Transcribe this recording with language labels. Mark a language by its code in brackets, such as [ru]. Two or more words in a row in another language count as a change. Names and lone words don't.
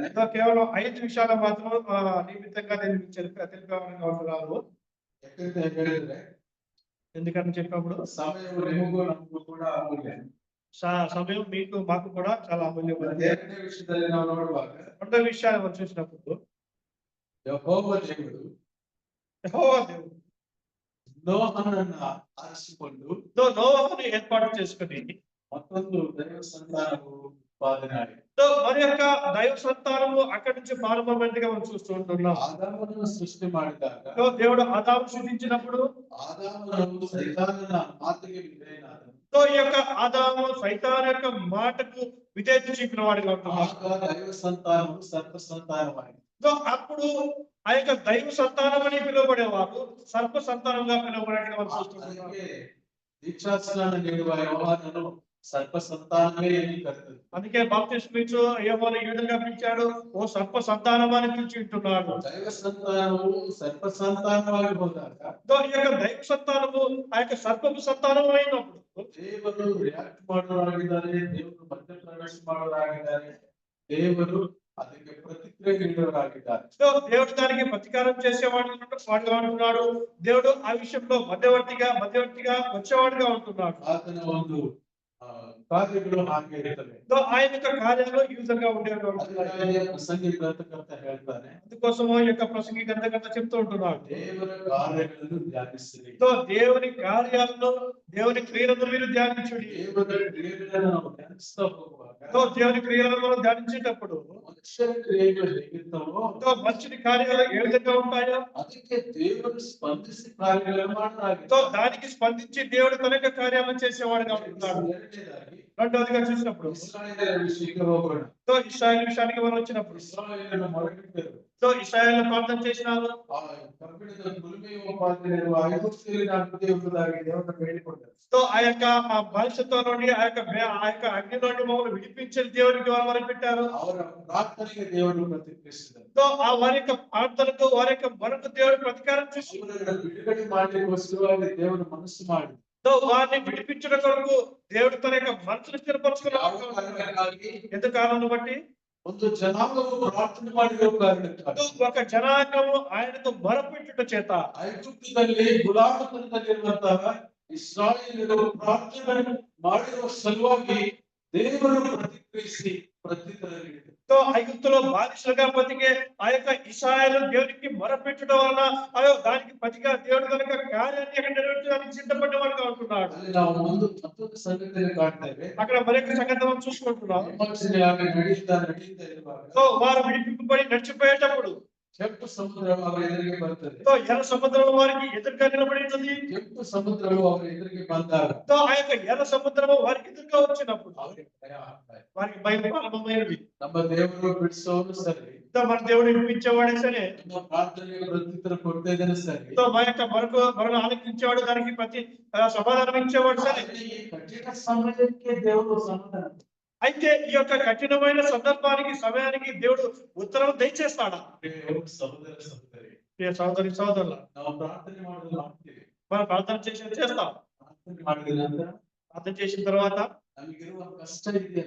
[te] కేవలం 5 విషయాలు మాత్రం నిమిత్తంగా నేను మీకు తెలిపాలని అనుకుంటున్నాను. [kn] ಯಾಕಂತ ಹೇಳಿದ್ರೆ [te] ఎందుకని చెప్పినప్పుడు [kn] ಸಮಯವು ನಿಮಗೂ ನಮಗೂ ಕೂಡ ಅಮೂಲ್ಯ. [te] సమయం మీకు మాకు కూడా చాలా అమూల్యమైనది. [kn] ಎರಡನೇ ವಿಷಯದಲ್ಲಿ ನಾವು ನೋಡುವಾಗ [te] రెండో విషయాన్ని మనం చూసినప్పుడు [kn] ಯೆಹೋವ ದೇವರು [te] యెహోవా దేవుడు [kn] ನೋಹನನ್ನ ಆರಿಸಿಕೊಂಡು [te] నోవహును ఏర్పాటు చేసుకుని [kn] ಮತ್ತೊಂದು ದೈವ ಸಂತಾನವು ಉತ್ಪಾದನೆ ಆಯಿತು. [te] మరి యొక్క దైవ సంతానము అక్కడి నుంచి ప్రారంభమైనట్టుగా మనం చూస్తూ ఉంటున్నాం. [kn] ಆದಾಮನನ್ನು ಸೃಷ್ಟಿ ಮಾಡಿದಾಗ [te] దేవుడు ఆదాము సృష్టించినప్పుడు [kn] ಆದಾಮನು ಸೈತಾನನ ಮಾತಿಗೆ ವಿಧೇಯನಾದನು. [te] ఈ యొక్క ఆదాము సైతాను యొక్క మాటకు విధేయత చూపిన వాడిగా ఉంటున్నాడు. [kn] ಆಗ ದೈವ ಸಂತಾನವು ಸರ್ಪ ಸಂತಾನವಾಯಿತು. [te] అప్పుడు ఆ యొక్క దైవ సంతానం అని పిలువబడేవారు సర్ప సంతానంగా పిలువబడేట్టుగా మనం చూస్తున్నాం. [kn] ಅದಕ್ಕೆ ದೀಕ್ಷಾಸ್ನಾನ ನೀಡುವ ಯೋಹಾನನು ಸರ್ಪ ಸಂತಾನವೇ ಎಂದು ಕರೆದರು. [te] అందుకే బాప్తిస్మం ఇచ్చు యోహాను ఈ విధంగా పిలిచాడు, ఓ సర్ప సంతానం అని పిలిచి ఉంటున్నాడు. [kn] ದೈವ ಸಂತಾನವು ಸರ್ಪ ಸಂತಾನವಾಗಿ ಹೋದಾಗ [te] ఈ యొక్క దైవ సంతానము ఆ యొక్క సర్పపు సంతానం అయినప్పుడు [kn] ದೇವರು ರಿಯಾಕ್ಟ್ ಮಾಡೋರಾಗಿದ್ದಾರೆ, ದೇವರು ಮಧ್ಯ ಪ್ರವೇಶ ಮಾಡೋರಾಗಿದ್ದಾರೆ, ದೇವರು ಅದಕ್ಕೆ ಪ್ರತಿಕ್ರಿಯೆ ನೀಡುವರಾಗಿದ್ದಾರೆ. [te] దేవుడు దానికి ప్రతీకారం చేసేవాడు వాడుగా ఉంటున్నాడు. దేవుడు ఆ విషయంలో మధ్యవర్తిగా వచ్చేవాడుగా ఉంటున్నాడు. [kn] ಆತನ ಒಂದು ಕಾರ್ಯಗಳು ಹಾಗೆ ಇರ್ತವೆ. [te] ఆయన యొక్క కార్యాలు ఈ విధంగా ఉండేవి. [kn] ಅದಕ್ಕಾಗಿ ಪ್ರಸಂಗಿ ಗ್ರಂಥಕರ್ತ ಹೇಳ್ತಾನೆ, [te] అందుకోసము ఈ యొక్క ప్రసంగి గ్రంథకర్త చెప్తూ ఉంటున్నాడు, [kn] ದೇವರ ಕಾರ್ಯಗಳನ್ನು ಧ್ಯಾನಿಸಿರಿ. [te] దేవుని కార్యాలను దేవుని క్రియలను మీరు ధ్యానించుడి. [kn] ದೇವರ ಕ್ರಿಯೆಗಳನ್ನು ನಾವು ಧ್ಯಾನಿಸ್ತಾ ಹೋಗುವಾಗ [te] దేవుని క్రియలను మనం ధ్యానించేటప్పుడు [kn] ಮನುಷ್ಯರ ಕ್ರಿಯೆಗಳು ಹೇಗಿರ್ತವೋ [te] మనుషుని కార్యాలు ఏ విధంగా ఉంటాయో [kn] ಅದಕ್ಕೆ ದೇವರು ಸ್ಪಂದಿಸಿ ಕಾರ್ಯಗಳನ್ನು ಮಾಡಲಾಗಿದೆ. [te] దానికి స్పందించి దేవుడు తన యొక్క కార్యాలను చేసేవాడుగా ఉంటున్నాడు. [kn] ಎರಡನೇದಾಗಿ [te] రెండవదిగా చూసినప్పుడు [kn] ಇಸ್ರಾಯೇಲರ ವಿಷಯಕ್ಕೆ ಹೋಗೋಣ. [te] ఇశ్రాయేలు విషయానికి మనం వచ్చినప్పుడు [kn] ಇಸ್ರಾಯೇಲರನ್ನು ಮೊರೆಯಿಟ್ಟರು. [te] ఇశ్రాయేలు ప్రార్థన చేసినారు. [kn] ಆ ಕಬ್ಬಿಣದ ಕುಲುಮೆಯ ಉಪಾಧಿಯಲ್ಲಿರುವ ಐಗುಪ್ತ್ಯರಲ್ಲಿ ನಾನು ಎಂಬುದಾಗಿ ದೇವರನ್ನು ಬೇಡಿಕೊಂಡರು. [te] ఆ యొక్క బానిసత్వ నుండి ఆ యొక్క అగ్ని నుండి మమ్మల్ని విడిపించిన దేవునికి వారు మొరపెట్టారు. [kn] ಅವರ ಪ್ರಾರ್ಥನೆಗೆ ದೇವರು ಪ್ರತಿಕ್ರಿಯಿಸಿದರು. [te] ఆ వారి యొక్క ప్రార్థనకు వారి యొక్క మొరకు దేవుడు ప్రతికారం చేసి [kn] ಅವರನ್ನು ಬಿಡುಗಡೆ ಮಾಡಲಿಕ್ಕೋಸ್ಕರವಾಗಿ ದೇವರು ಮನಸ್ಸು ಮಾಡಿ [te] వారిని విడిపించడం కొరకు దేవుడు తన యొక్క మనసును స్థిరపరచుకున్నాడు. [kn] ಯಾವ ಕಾರಣಕ್ಕಾಗಿ? [te] ఎందుకు కారణం బట్టి [kn] ಒಂದು ಜನಾಂಗವು ಪ್ರಾರ್ಥನೆ ಮಾಡಿರೋ ಕಾರಣಕ್ಕಾಗಿ. [te] ఒక జనాంగము ఆయనకు మొరపెట్టుట చేత [kn] ಐಗುಪ್ತದಲ್ಲಿ ಗುಲಾಮತನದಲ್ಲಿರುವಂತಹ ಇಸ್ರಾಯೇಲರು ಪ್ರಾರ್ಥನೆ ಮಾಡಿರುವ ಸಲುವಾಗಿ ದೇವರು ಪ್ರತಿಕ್ರಿಯಿಸಿ ಪ್ರತ್ಯುತ್ತರ ನೀಡಿದರು. [te] ఐగుప్తులో బానిసలుగా బతికే ఆ యొక్క ఇశ్రాయేలు దేవునికి మొరపెట్టడం వలన దానికి ప్రతిగా దేవుడు కనుక కార్యాన్ని అక్కడ నెరవేర్చడానికి సిద్ధపడ్డవాడుగా ఉంటున్నాడు. [kn] ಅಲ್ಲಿ ನಾವು ಮತ್ತೊಂದು ಸಂಗತಿಯನ್ನು ಕಾಣ್ತೇವೆ. [te] అక్కడ మరొక సంగతి మనం చూసుకుంటున్నాం. [kn] ವಿಮೋಚನೆಯಾಗಿ ನಡೆಯುತ್ತಾ ಇರುವಾಗ [te] వారు విడిపింపబడి నడిచిపోయేటప్పుడు [kn] ಕೆಂಪು ಸಮುದ್ರ ಅವರ ಎದುರಿಗೆ ಬರ್ತದೆ. [te] ఎర్ర సముద్రం వారికి ఎదురుగా నిలబడినది. [kn] ಕೆಂಪು ಸಮುದ್ರವು ಅವರ ಎದುರಿಗೆ ಬಂದಾಗ [te] ఆ యొక్క ఎర్ర సముద్రము వారికి ఎదురుగా వచ్చినప్పుడు [kn] ಅವರಿಗೆ ಭಯ ಆಗ್ತದೆ. [te] వారికి భయం ప్రారంభమైనది. [kn] ನಮ್ಮ ದೇವರು ಬಿಡಿಸೋನು ಸರಿ, [te] మన దేవుడు విడిపించేవాడే సరే, [kn] ನಮ್ಮ ಪ್ರಾರ್ಥನೆಗೆ ಪ್ರತ್ಯುತ್ತರ ಕೊಡ್ತಾ ಇದ್ದಾನೆ ಸರಿ, [te] మా యొక్క మరణ ఆలకించేవాడు దానికి ప్రతి సమాధానం ఇచ్చేవాడు సరే. [kn] ಈ ಕಠಿಣ ಸಮಯಕ್ಕೆ ದೇವರು ಸಮಾಧಾನ [te] అయితే ఈ యొక్క కఠినమైన సందర్భానికి సమయానికి దేవుడు ఉత్తరం దయచేస్తాడా? సహోదర సహోదరి, ప్రియ సహోదరి సహోదరుల, [kn] ನಾವು ಪ್ರಾರ್ಥನೆ ಮಾಡೋದು ಮಾಡ್ತೀವಿ. [te] మనం ప్రార్థన చేస్తాం. [kn] ಪ್ರಾರ್ಥನೆ ಮಾಡಿದ ನಂತರ [te] ప్రార్థన చేసిన తర్వాత [kn] ನಮಗಿರುವ ಕಷ್ಟ ಇದೆಯಲ್ಲ,